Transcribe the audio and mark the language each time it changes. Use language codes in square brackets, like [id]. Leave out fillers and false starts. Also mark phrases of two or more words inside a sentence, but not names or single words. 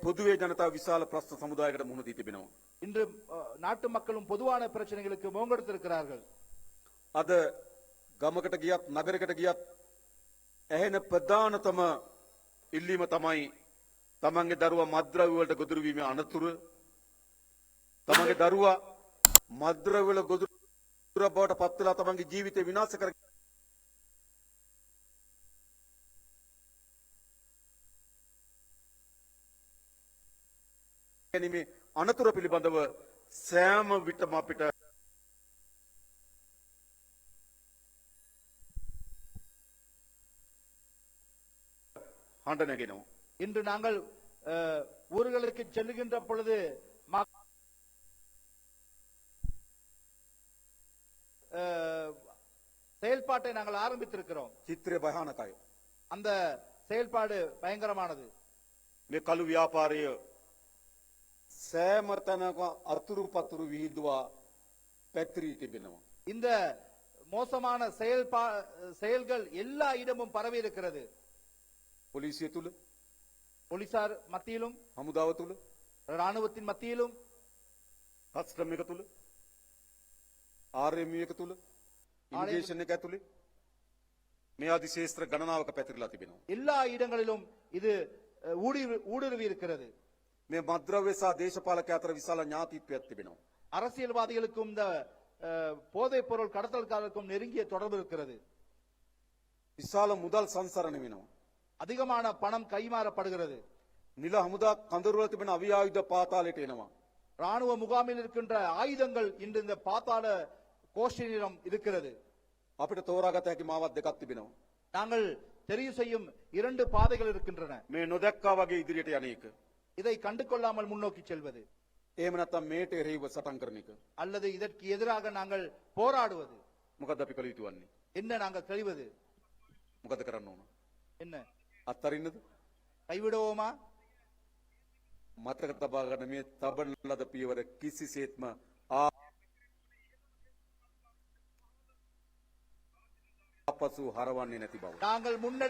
[si] පොදුවේ ජනතාව විශාල ප්‍රශ්න සමුදායකට මුහුණ දී තිබෙනවා. [ta] இன்று நாட்டு மக்களும் பொதுவான பிரச்சனைகளுக்கு முகங்கொடுத்திருக்கிறார்கள். [si] අද ගමකට ගියත් නගරයකට ගියත් ඇහෙන ප්‍රධානතම ඉල්ලීම තමයි තමන්ගේ දරුවා මත්ද්‍රව්‍ය වලට ගොදුරු වීමේ අනතුරු. තමන්ගේ දරුවා මත්ද්‍රව්‍ය වල ගොදුරු බවට පත් වෙලා තමන්ගේ ජීවිතය විනාශ කර ගැනීමේ අනතුරු පිළිබඳව සෑම විටම අපිට හඬ නැගෙනවා. [ta] இன்று நாங்கள் ஊர்களுக்கு செல்லுகின்ற பொழுது செயல்பாட்டை நாங்கள் ஆரம்பித்திருக்கிறோம். [si] චිත්‍රය භයානකයි. [ta] அந்த செயல்பாடு பயங்கரமானது. [si] මේ කළු ව්‍යාපාරය සෑම තැනක අතුරු පතුරු විහිදුවා පැතිරී තිබෙනවා. [ta] இந்த மோசமான செயல்கள் எல்லா இடமும் பரவி இருக்கிறது. [si] පොලිසිය තුල, [ta] போலீசார் மத்தியிலும், [si] හමුදාව තුල, [ta] ராணுவத்தின் மத்தியிலும், [si] කස්ටම් එක තුල, ආර්එම්යු එක තුල, ඉමිග්‍රේෂන් එක ඇතුලේ මේ ආදි ශේෂ්ත්‍ර ගණනාවක පැතිරලා තිබෙනවා. [ta] எல்லா இடங்களிலும் இது ஊடுருவி இருக்கிறது. [si] මේ මද්ද්‍රව්‍ය සහ දේශපාලක අතර විශාල ඥාතිත්වයක් තිබෙනවා. [ta] அரசியல்வாதிகளுக்கும் இந்த போதைப் பொருள் கடத்தல்காரருக்கும் நெருங்கிய தொடர்பு இருக்கிறது. [si] විශාල මුදල් සංසරණ වෙනවා. [ta] அதிகமான பணம் கைமாறப்படுகிறது. [si] නිල හමුදා කඳවුරු වල තිබෙන අවි ආයුධ පාතාලයට එනවා. [ta] ராணுவ முகாமில் இருக்கின்ற ஆயுதங்கள் இன்று இந்த பாதாள கோஷ்டியிடம் இருக்கிறது. [si] අපිට තෝරාගත හැකි මාවත් දෙකක් තිබෙනවා. [ta] நாங்கள் தெரிவு செய்யும் 2 பாதைகள் இருக்கின்றன. [si] මේ නොදැක්කා වගේ ඉදිරියට යන එක. [ta] இதை கண்டு கொள்ளாமல் முன்னோக்கி செல்வது. [si] එහෙම නැත්නම් මේට එරෙහිව සටන් කරන එක. [ta] அல்லது இதற்கு எதிராக நாங்கள் போராடுவது. [si] මොකද අපි කළ යුතු වන්නේ? [ta] என்ன நாங்கள் செய்வது? [si] මොකද කරන්න ඕන? [ta] என்ன? [si] අත්තරින්නද? [ta] கைவிடுவோமா? [si] මතක තබා ගන්න මේ තබන ලද පියවර කිසිසේත්ම ආපසු හරවන්නේ නැති බව.